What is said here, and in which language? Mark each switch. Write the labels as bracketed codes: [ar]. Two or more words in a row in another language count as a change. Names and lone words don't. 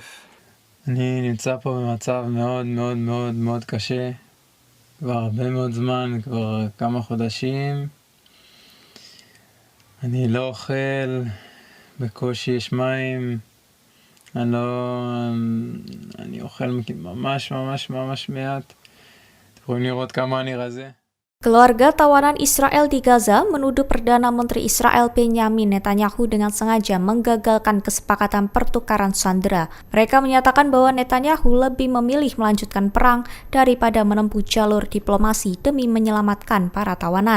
[he] אני נמצא פה במצב מאוד מאוד מאוד מאוד קשה, כבר הרבה מאוד זמן, כבר כמה חודשים. אני לא אוכל, בקושי יש מים. אני אוכל ממש ממש ממש מעט. אתם יכולים לראות כמה אני רזה. [id] Keluarga tawanan Israel di Gaza menuduh Perdana Menteri Israel Benyamin Netanyahu dengan sengaja menggagalkan kesepakatan pertukaran sandera. Mereka menyatakan bahwa Netanyahu lebih memilih melanjutkan perang daripada menempuh jalur diplomasi demi menyelamatkan para tawanan.